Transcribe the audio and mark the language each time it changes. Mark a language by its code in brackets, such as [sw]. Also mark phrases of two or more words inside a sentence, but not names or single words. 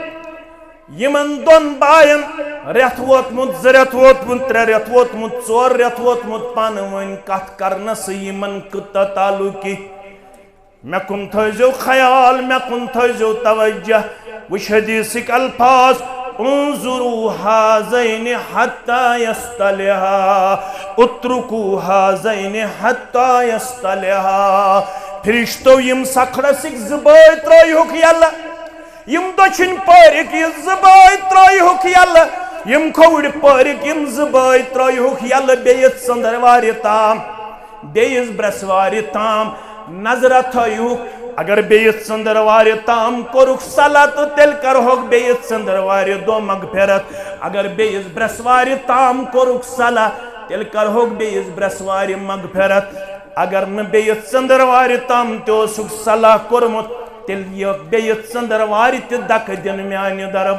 [ks] یمن دۄن باین رٮ۪تھ ووتمُت زٕ رٮ۪تھ ووتمُت ترٛےٚ رٮ۪تھ ووتمُت ژور رٮ۪تھ ووتمُت پانہٕ ؤنۍ کتھ کرنسٕے یمن کۭژاہ تعلُقی مےٚ کُن تھٲیزیو خیال مےٚ کُن تھٲیزیو توجہ وٕچھ حدیثٕکۍ الفاظ [ar] انظروا هذين حتى يصطلحا اتركوا هذين حتى يصطلحا [ks] فرشتو یم سکھڑسک زٕ بٲے ترٲیہُکھ یلہٕ یم دٔچھِنۍ پٲرِکۍ یہِ زٕ بٲے ترٲیہُکھ یلہٕ یم کھووٕرۍ پٲرِکۍ یم زٕ بٲے ترٲیہُکھ یلہٕ بیٚیِس ژندروارِ تام بیٚیِس برسوارِ تام نظرہ تھٲیہُکھ اگر بیٚیِس ژندروارِ تام کوٚرُکھ صلاح تہٕ تیٚلہِ کرہوکھ بیٚیِس ژندروارِ دۄہ مغفرت اگر بیٚیِس برسوارِ تام کوٚرُکھ صلاح تیٚلہِ کرہوکھ بیٚیِس برسوارِ مغفرت اگر نہٕ بیٚیِس ژندروارِ تام تہِ اوسُکھ صلاح کوٚرمُت تیٚلہِ یِیَکھ بیٚیِس ژندروارِ تہِ دکہٕ دِنہٕ میانہِ